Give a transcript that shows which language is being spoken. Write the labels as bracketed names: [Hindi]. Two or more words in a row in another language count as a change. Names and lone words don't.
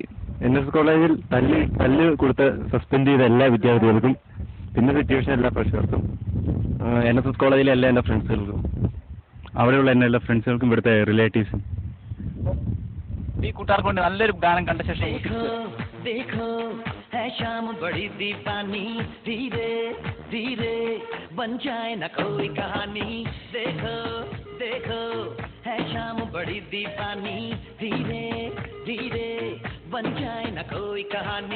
[Malayalam] NS കോളേജിൽ തല്ല് കൊടുത്ത് സസ്പെൻഡ് ചെയ്ത എല്ലാ വിദ്യാർത്ഥികൾക്കും, പിന്നെ സിറ്റുവേഷൻ എല്ലാ പ്രഷർക്കും, NSS കോളേജിലെ എല്ലാ എൻ്റെ ഫ്രണ്ട്സുകൾക്കും, അവിടെയുള്ള എല്ലാ ഫ്രണ്ട്സുകൾക്കും, ഇവിടുത്തെ റിലേറ്റീവ്സും. ഈ കൂട്ടുകാർക്ക് കൊണ്ട് നല്ലൊരു ഗാനം കണ്ട ശേഷം [Hindi] देखो है शाम बड़ी दीवानी, धीरे धीरे बन जाए न कोई कहानी. देखो है शाम बड़ी दीवानी, धीरे धीरे बन जाए न कोई कहानी.